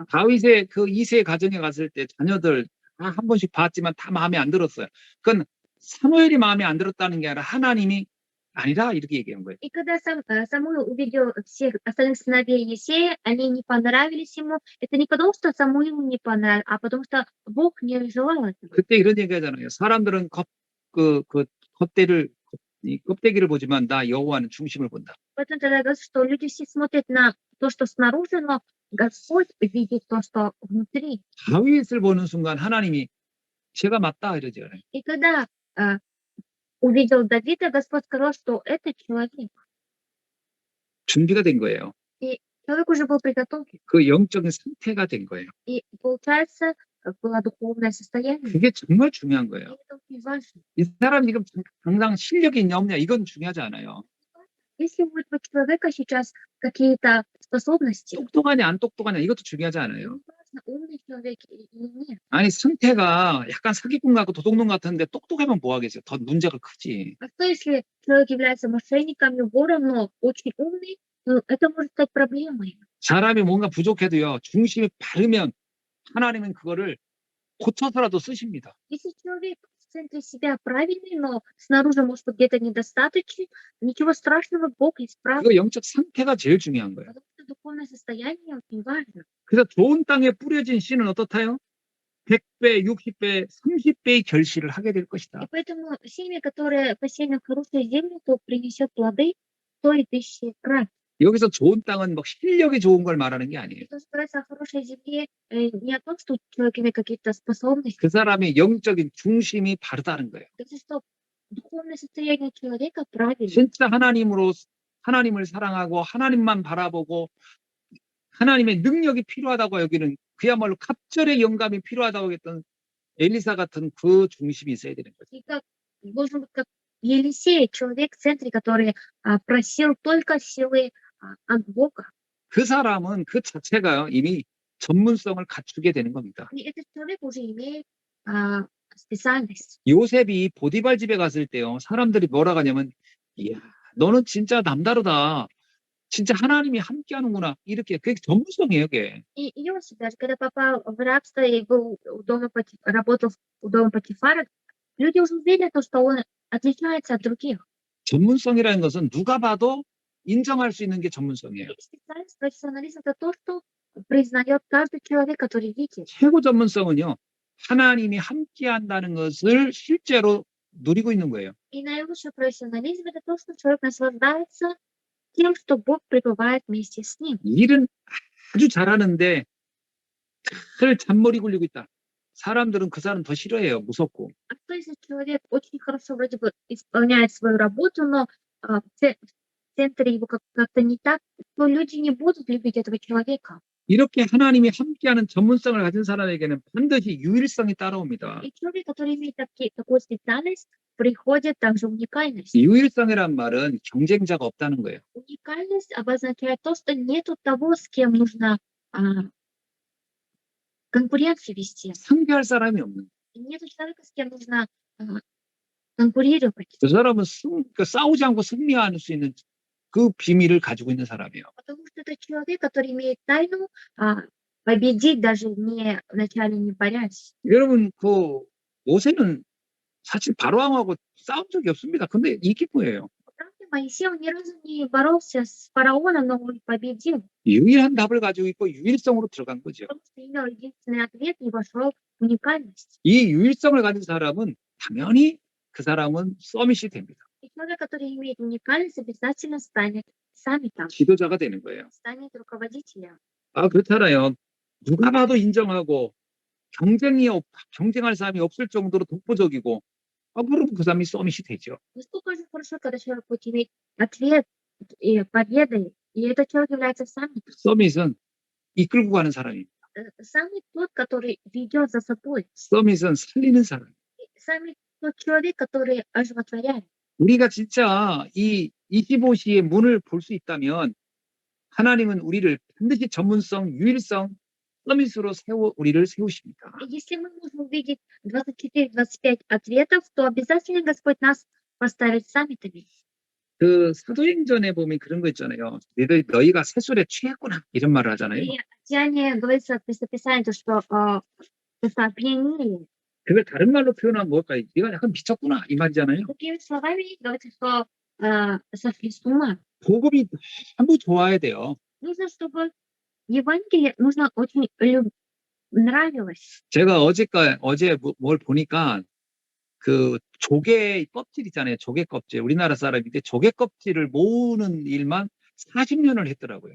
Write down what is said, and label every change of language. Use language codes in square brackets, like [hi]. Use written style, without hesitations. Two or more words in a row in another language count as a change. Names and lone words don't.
[ko] 다윗의 그 2세 가정에 갔을 때 자녀들 다 한 번씩 봤지만 다 마음에 안 들었어요. 그건 사무엘이 마음에 안 들었다는 게 아니라 하나님이 아니라 이렇게 얘기한 거예요. [ru] И когда Самуил увидел всех остальных сыновей Есея, они не понравились ему. Это не потому, что Самуилу не понравилось, а потому что Бог не желал этого. [ko] 그때 이런 얘기 하잖아요. 사람들은 이 껍데기를 보지만 나 여호와는 중심을 본다. [ru] Поэтому тогда говорится, что люди все смотрят на то, что снаружи, но Господь видит то, что внутри. [ko] 다윗을 보는 순간 하나님이 제가 맞다 이러죠. [ru] И когда увидел Давида, Господь сказал, что это человек. [ko] 준비가 된 거예요. [ru] Человек уже был приготовлен. [ko] 그 영적인 상태가 된 거예요. [ru] И получается, было духовное состояние. [ko] 그게 정말 중요한 И 거예요. [ru] это очень важно. [ko] 이 사람이 지금 당장 실력이 있냐 없냐 이건 중요하지 않아요. [ru] Если у этого человека сейчас какие-то способности, [ko] 똑똑하냐 안 똑똑하냐 이것도 중요하지 않아요. [ru] не важно, умный человек или нет. [ko] 아니 상태가 약간 사기꾼 같고 도둑놈 같은데 똑똑하면 뭐 하겠어요. 더 문제가 크지. [ru] А что если человек является мошенником и вором, но очень умный, ну, это может стать проблемой. [ko] 사람이 뭔가 부족해도요. 중심이 바르면 하나님은 그거를 고쳐서라도 쓰십니다. [ru] Если человек в центре себя правильный, но снаружи, может быть, где-то недостаточно, ничего страшного, Бог исправит. [ko] 그 영적 상태가 제일 중요한 거예요. [ru] Потому что духовное состояние очень важно. [ko] 그래서 좋은 땅에 뿌려진 씨는 어떻다요? 100배, 60배, 30배의 결실을 하게 될 И 것이다. [ru] поэтому семя, которое посеяно в хорошую землю, то принесет плоды 100 000 крат. [ko] 여기서 좋은 땅은 뭐 실력이 좋은 걸 말하는 게 아니에요. [ru] То, что говорится о хорошей земле, не о том, что человек имеет какие-то способности, [ko] 그 사람의 영적인 중심이 바르다는 거예요. [ru] это что духовное состояние человека правильно. [ko] 진짜 하나님을 사랑하고 하나님만 바라보고 하나님의 능력이 필요하다고 여기는 그야말로 갑절의 영감이 필요하다고 했던 엘리사 같은 그 중심이 있어야 되는 거죠. [ru] И как должен быть как Елисей, человек в центре, который просил только силы от Бога. [ko] 그 사람은 그 자체가 이미 전문성을 갖추게 되는 겁니다. [ru] И этот человек уже имеет специальность. [ko] 요셉이 보디발 집에 갔을 때요. 사람들이 뭐라고 하냐면 이야 너는 진짜 남다르다. 진짜 하나님이 함께하는구나. 이렇게 그게 전문성이에요. 그게. [ru] И Иосиф, даже когда попал в рабство и был работал у дома Потифара, люди уже увидели то, что он отличается от других. [ko] 전문성이라는 것은 누가 봐도 인정할 수 있는 게 전문성이에요. [ru] И специальность, профессионализм — это то, что признает каждый человек, который видит. [ko] 최고 전문성은요. 하나님이 함께한다는 것을 실제로 누리고 있는 거예요. [ru] И наилучший профессионализм — это то, что человек наслаждается тем, что Бог пребывает вместе с ним. [ko] 일은 아주 잘하는데 늘 잔머리 굴리고 있다. 사람들은 그 사람 더 싫어해요. 무섭고. [ru] А что если человек очень хорошо вроде бы исполняет свою работу, но в центре его как-то не так, то люди не будут любить этого человека. [ko] 이렇게 하나님이 함께하는 전문성을 가진 사람에게는 반드시 유일성이 따라옵니다. [ru] И человек, который имеет такую специальность, приходит также уникальность. [ko] 유일성이란 말은 경쟁자가 없다는 거예요. [ru] Уникальность обозначает то, что нету того, с кем нужно конкуренцию вести. [ko] 상대할 사람이 없는. [ru] И нету человека, с кем нужно конкурировать. [ko] 그 사람은 싸우지 않고 승리할 수 있는 그 비밀을 가지고 있는 사람이에요. [ru] Потому что это человек, который имеет тайну победить, даже вначале не борясь. [ko] 여러분 모세는 사실 바로왕하고 싸운 적이 없습니다. 근데 이게 뭐예요? [ru] Правда, Моисей, он ни разу не боролся с фараоном, но он победил. [ko] 유일한 답을 가지고 있고 유일성으로 들어간 거죠. [ru] Потому что имел единственный ответ и вошел в уникальность. [ko] 이 유일성을 가진 사람은 당연히 그 사람은 서밋이 됩니다. [ru] И человек, который имеет уникальность, обязательно станет саммитом, [ko] 지도자가 되는 거예요. [ru] станет руководителем. [ko] 아, 그렇잖아요. 누가 봐도 인정하고 경쟁할 사람이 없을 정도로 독보적이고, 그러면 그 사람이 서밋이 되죠. [ru] Настолько же хорошо, когда человек будет иметь ответ и победы, и этот человек является саммитом. [ko] 서밋은 이끌고 가는 사람입니다. [ru] Саммит тот, который ведет за собой. [ko] 서밋은 살리는 사람. [ru] Саммит тот человек, который оживотворяет. [ko] 우리가 진짜 이 25시의 문을 볼 수 있다면 하나님은 우리를 반드시 전문성, 유일성, 서밋으로 우리를 세우십니다. [ru] И если мы можем увидеть 24-25 ответов, то обязательно Господь нас поставит саммитами. [ko] 그 사도행전에 보면 그런 거 있잖아요. 너희가 세술에 취했구나 이런 말을 하잖아요. [ru] И в Деянии говорится в местописании, то, что опьянели. [ko] 그걸 다른 말로 표현하면 뭘까요? 네가 약간 미쳤구나 이 말이잖아요. [ru] Другими словами говорится, что сошли с ума. [ko] 복음이 너무 좋아야 돼요. [ru] Нужно, чтобы Евангелие очень нравилось. [ko] 제가 어제 뭘 보니까 그 조개 껍질 있잖아요. 조개 껍질. 우리나라 사람인데 조개 껍질을 모으는 일만 40년을 했더라고요.